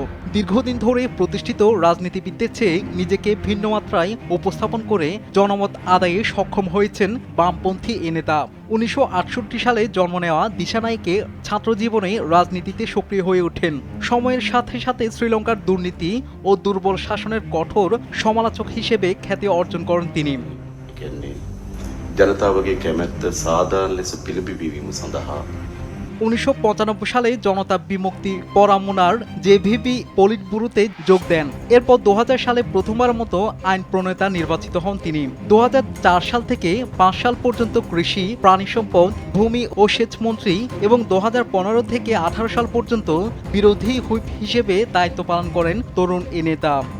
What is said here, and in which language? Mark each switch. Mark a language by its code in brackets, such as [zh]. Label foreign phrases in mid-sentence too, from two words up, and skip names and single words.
[bn] দীর্ঘদিন ধরে প্রতিষ্ঠিত রাজনীতিবিদদের চেয়ে নিজেকে ভিন্ন মাত্রায় উপস্থাপন করে জনমত আদায়ে সক্ষম হয়েছেন বামপন্থী এ নেতা। ১৯৬৮ সালে জন্ম নেওয়া দিশানায়েকে ছাত্রজীবনে রাজনীতিতে সক্রিয় হয়ে ওঠেন। সময়ের সাথে সাথে শ্রীলঙ্কার দুর্নীতি ও দুর্বল শাসনের কঠোর সমালোচক হিসেবে খ্যাতি অর্জন করেন তিনি। [si] ජනතාවගේ කැමැත්ත සාධාරණ ලෙස පිළිබිඹීම සඳහා [bn] ১৯৯৫ সালে জনতা বিমুক্তি পরগনার জেভিপি পলিট ব্যুরোতে যোগ দেন। এরপর ২০০০ সালে প্রথমবার মতো আইন প্রণেতা নির্বাচিত হন তিনি। ২০০৪ সাল থেকে ৫ সাল পর্যন্ত কৃষি, প্রাণী সম্পদ, ভূমি ও সেচ মন্ত্রী এবং ২০১৫ থেকে ১৮ সাল পর্যন্ত বিরোধী হুইপ হিসেবে দায়িত্ব পালন করেন তরুণ এ নেতা।